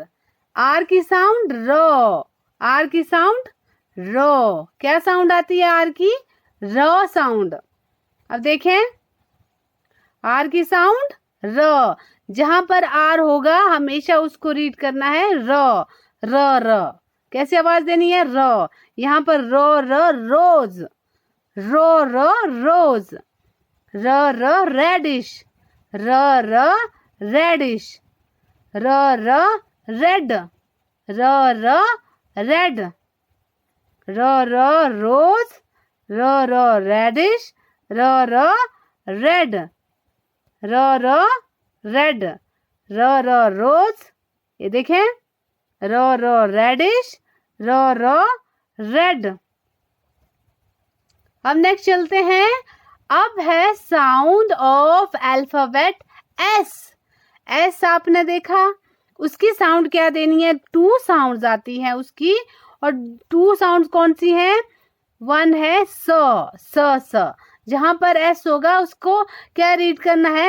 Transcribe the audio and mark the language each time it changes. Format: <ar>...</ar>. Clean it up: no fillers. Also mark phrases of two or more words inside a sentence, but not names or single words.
<hi>आर की साउंड र, आर की साउंड र। क्या साउंड आती है आर की? र साउंड। अब देखें, आर की साउंड र। जहां पर आर होगा हमेशा उसको रीड करना है र, र र। कैसे आवाज देनी है? र। यहाँ पर रो र रोज, रो र रोज, र र रेडिश, र र रेडिश, र र रेड, र रेड, र रोज, र रेडिश, र रेड, र रेड, र रोज, ये देखें, र रेडिश, र रेड। अब नेक्स्ट चलते हैं। अब है</hi> <en>sound of alphabet S.</en> <hi>एस आपने देखा, उसकी साउंड क्या देनी है? 2 साउंड्स आती हैं उसकी, और 2 साउंड्स कौन सी हैं? वन है स, जहां पर एस होगा उसको क्या रीड करना है?</hi>